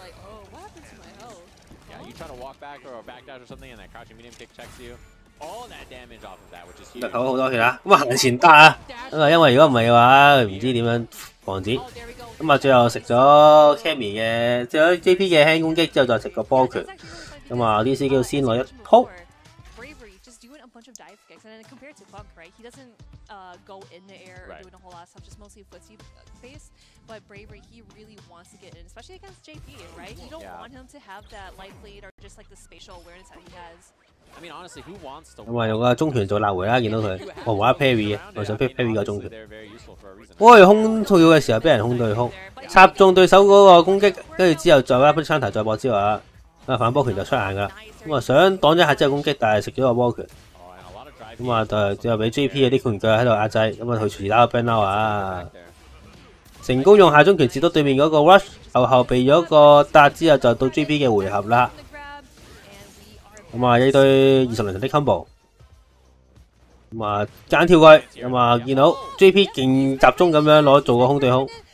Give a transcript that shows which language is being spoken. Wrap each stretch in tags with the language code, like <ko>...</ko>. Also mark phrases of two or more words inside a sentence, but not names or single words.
<yue>入口好多血啦，咁啊行前得啊，咁啊因為如果唔係嘅話，唔知點樣防止，咁啊最後食咗 Cammy 嘅，食咗 JP 嘅輕攻擊之後，再食個波拳，咁啊 DCQ 先攞一鋪。</yue> <en>But Bravery, he really wants to get in, especially against JP, right? You don't want him to have that life lead or just like the spatial awareness that he has. I mean, honestly, who wants to?</en> <yue>咁啊用個中拳做立回啦，見到佢，我玩 parry 嘅，我想 parry 個中拳。空跳嘅時候俾人空對空，插中對手嗰個攻擊，跟住之後再一筆槍頭再搏招啊，咁啊反波拳就出眼噶啦。咁啊想擋咗一下之後攻擊，但係食咗個波拳。咁啊就最後俾 JP 嗰啲拳腳喺度壓制，咁啊佢隨時打個 burn out 啊。成功用下中拳截到對面嗰個 rush， 後避咗個搭之後就到 JP 嘅回合啦。咁啊一堆20輪的 combo， 咁啊間跳過去，咁啊見到 JP 勁集中咁樣攞做個空對空。</yue>